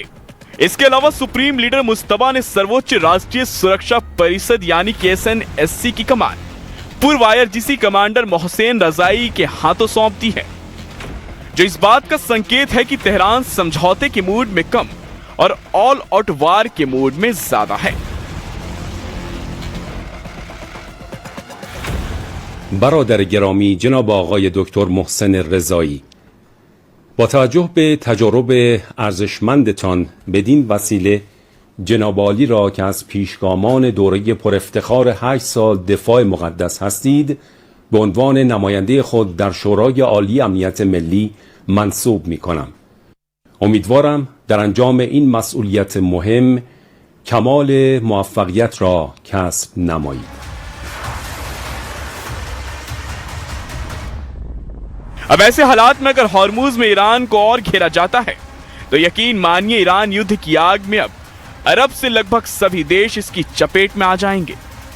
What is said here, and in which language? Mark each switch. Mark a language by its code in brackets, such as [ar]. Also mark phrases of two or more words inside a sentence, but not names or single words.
[hi] इसके अलावा सुप्रीम लीडर मुस्तफा ने सर्वोच्च राष्ट्रीय सुरक्षा परिषद यानी कि SNSC की कमान पूर्व IRGC कमांडर मोहसेन रजाई के हाथों सौंप दी है, जो इस बात का संकेत है कि तेहरान समझौते के मूड में कम और [en] all out war [hi] के मूड में ज्यादा है। [fa] برادر گرامی جناب آقای دکتر محسن رضایی، با توجه به تجارب ارزشمندتان بدین وسیله جناب عالی را که از پیشگامان دوره پر افتخار 8 سال دفاع مقدس هستید به عنوان نماینده خود در شورای عالی امنیت ملی منصوب می کنم. امیدوارم در انجام این مسئولیت مهم کمال موفقیت را کسب نمایید. [hi] अब ऐसे हालात में अगर हॉर्मुज में ईरान को और घेरा जाता है तो यकीन मानिए ईरान युद्ध की आग में अब अरब से लगभग सभी देश इसकी चपेट में आ जाएंगे।